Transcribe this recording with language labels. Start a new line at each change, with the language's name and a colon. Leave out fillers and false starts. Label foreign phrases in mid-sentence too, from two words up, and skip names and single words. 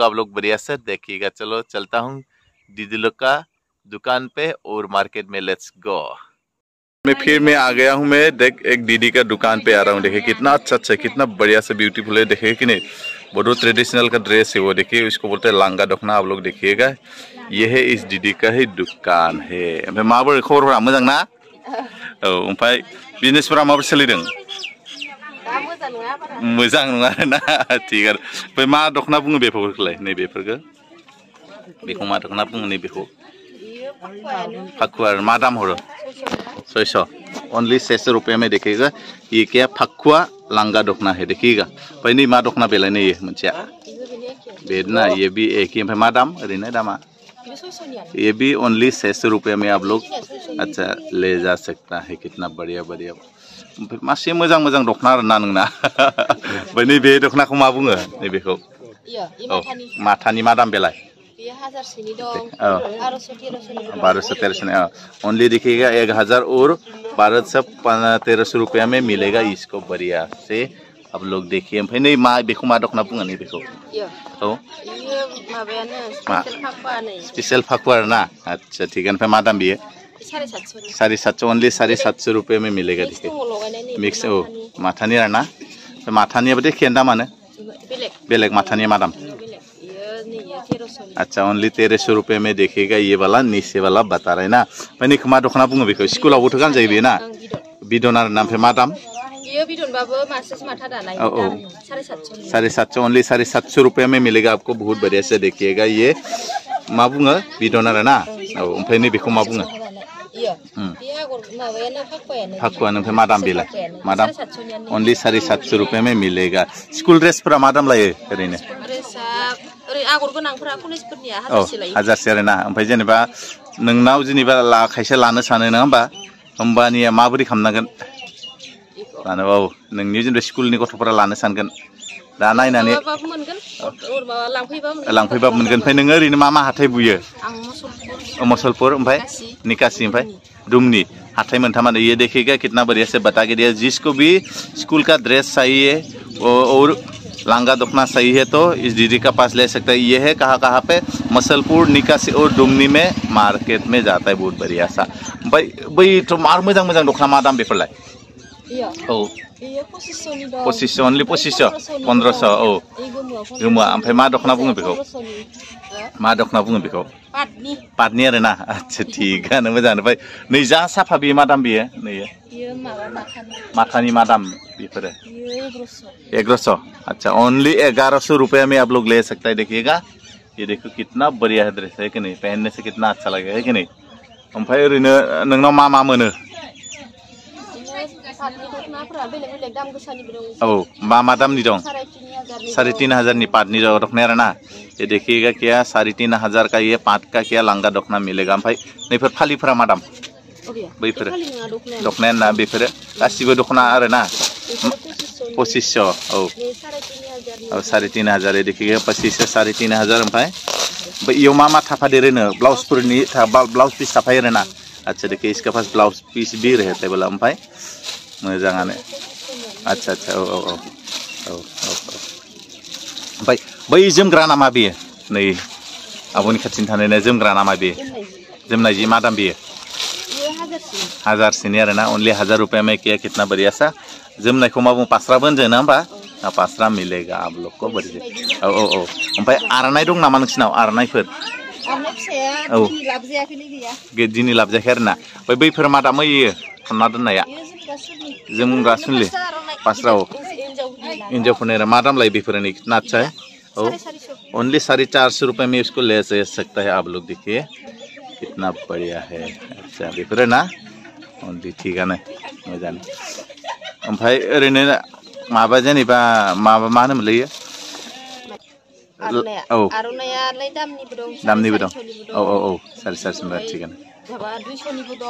Hindi: आप लोग बढ़िया से देखिएगा। चलो चलता हूँ दीदी लोग का दुकान पे और मार्केट में।
English: let's go.
Hindi: मैं आ गया हूँ। मैं देख एक दीदी का दुकान पे आ रहा हूँ। देखिए कितना अच्छा कितना बढ़िया से ब्यूटीफुल है। देखिए कि नहीं बहुत ट्रेडिशनल का ड्रेस है वो। देखिए इसको बोलते हैं लांगा दखना। आप लोग देखिएगा ये है इस दीदी का ही दुकान है।
Bodo: ओमफ्राय माबोरै खबरफोरा मोजां ना? औ ओमफ्राय बिजनेसफोरा माबोरै सोलिदों? मोजां नङा आरोना थिगानो। ओमफ्राय मा दखना बुङो बेफोरखौलाय नैबेफोरखौ? बेखौ मा दखना बुङो नैबेखौ? फाखुआ। मा दाम हरो? 600 ओनली
Hindi: 600 रुपये में। देखिएगा ये क्या फकुआ लांगा दखना है। देखिएगा भाई नहीं
Bodo: मा दखना बेलाय
Hindi: नहीं है मुझे बेदना। ये भी एक ही।
Bodo: मा दाम ओरैनो दामा?
Hindi: ये भी ओनली 600 रुपये में आप लोग अच्छा ले जा सकता है। कितना बढ़िया बढ़िया
Bodo: मासे मोजां मोजां दखना आरोना नोंना। ओमफ्राय नैबे दखनाखौ मा बुङो नैबेखौ? औ माथानि मा दाम बेलाय? 1200-1300 ओनली।
Hindi: देखिएगा 1000 और 1200-1300 रुपया में मिलेगा इसको बढ़िया से। अब लोग देखिए।
Bodo: ओमफ्राय नै मा बेखौ मा दखना बुङो नैबेखौ? औ स्पेशल फाखुआ ना।
Hindi: अच्छा ठीक है।
Bodo: ओमफ्राय मा दाम बियो?
Hindi: 750 ओनली 750 रुपये में मिलेगा। देखिए मिक्स हो माथानी रहना।
Bodo: माथानिया बदे केन्दा मानो बेलेग माथानिया मा दाम?
Hindi: अच्छा ओनली 1300 रुपये में। देखिएगा ये वाला नीचे वाला बता रहे ना।
Bodo: ओमफ्राय नैखौ मा दखना बुङो बेखौ? स्कुलावबोथ' गानजायो बेयो ना बिदन आरोना। ओमफ्राय मा दाम?
Hindi: 750 ओनली 750 रुपये में मिलेगा आपको। बहुत बढ़िया से देखिएगा। ये
Bodo: मा बुङो बिदन आरो ना। औ ओमफ्राय नैबेखौ मा बुङो? फाखुआ। ओमफ्राय मा दाम बेलाय? मा दाम?
Hindi: ओनली 750 रुपये में मिलेगा।
Bodo: स्कुल ड्रेसफोरा मा दाम लायो ओरैनो? औ 1000 आरोना। ओमफ्राय जेनेबा नोंनाव जेनेबा खायसे लानो सानो नङा होमबा? होमबानिया माबोरै खालामनांगोन लानो? औ नोंनि जेनेबा स्कुलनि गथ'फोरा लानो सानगोन दा नायनानै लांफैबाबो मोनगोन। ओमफ्राय नोङो ओरैनो मा हाथाय बुयो? मुसलपुर ओमफ्राय निकासि ओमफ्राय दुमनी हाथाय मोनथामानो।
Hindi: ये देखिएगा कितना बढ़िया से बता के दिया। जिसको भी स्कूल का ड्रेस चाहिए और लांगा दखना सही है तो इस दीदी का पास ले सकता है। ये है कहाँ पे? मसलपुर निकासी और दुमनी में मार्केट में जाता है। बहुत बढ़िया सा।
Bodo: भाई तो मार मोजां मोजां दखना मा दाम बेफोरलाय? औ 2500 ओनली 2500 1500 औ गोमोआ। ओमफ्राय मा दखना बुङो बेखौ? मा दखना बुङो बेखौ? पाटनि आरोना। अच्छा थिगानो मोजाङानो। ओमफ्राय नै जा साफा बेयो मा दाम बेयो? नैयो माथानि मा दाम बेफोरो? 1100।
Hindi: अच्छा ओनली 1100 रुपये में आप लोग ले सकता है। देखिएगा ये देखो कितना बढ़िया है ड्रेस है कि नहीं? पहनने से कितना अच्छा लगेगा है कि नहीं?
Bodo: ओमफ्राय ओरैनो नोंनाव मा मोनो? औ मा दामनि दं? 3500 नि पाटनि दखना आरोना।
Hindi: ये देखिएगा क्या 3500 का ये पाट का क्या लांगा दखना मिलेगा।
Bodo: ओमफ्राय नैफोर फालिफोरा मा दाम? बैफोरो दखनाया ना बेफोरो गासिबो दखना आरोना। 2500 औ 3500।
Hindi: देखिएगा 2500 3500।
Bodo: ओमफ्राय इयाव मा थाफादेरोनो ब्लाउसफोरनि ब्लाउस पिस थाफायो आरोना।
Hindi: अच्छा देखिए इसके पास ब्लाउस पीस भी रहता है बोला।
Bodo: ओमफ्राय मोजाङानो। अच्छा अच्छा औ औ औ औ ओमफ्राय बै जोमग्रा नामा बेयो? नै आब'नि खाथिनि थानायना जोमग्रा नामा बेयो? जोमनाय जि मा दाम बेयो? 1000 सिनि आरोना।
Hindi: ओनली 1000 रुपये में किया कितना बढ़िया सा।
Bodo: जोमनायखौ मा बुङो? पास्राबो होनजायो ना होमबा?
Hindi: पास्रा मिलेगा आप लोग को बढ़िया।
Bodo: औ औ औ ओमफ्राय आर'नाइ दं नामा नोंसिनाव? आर'नाइफोर? औ दिनै लाबोजायाखै आरोना। ओमफ्राय बैफोर मा दाम होयो थन्ना दोननाया? जोमग्रा सुनलि पास्रा औ हिन्जावफोरनि आरो मा दाम लायो बेफोरो?
Hindi: नै कितना अच्छा है। ओ ओनली 450 रुपये में इसको ले सकता है आप लोग। देखिए कितना बढ़िया है।
Bodo: अच्छा बेफोरो ना ओनलि थिगानो मोजां। ओमफ्राय ओरैनो माबा जेनेबा माबा मा होनोमोनलै इयो? आर'नाइया औ आर'नाइयालाय दामनिबो दं दामनिबो दं। 450निबो औ दं। औ 450 थिगानो। माबा 200निबो दं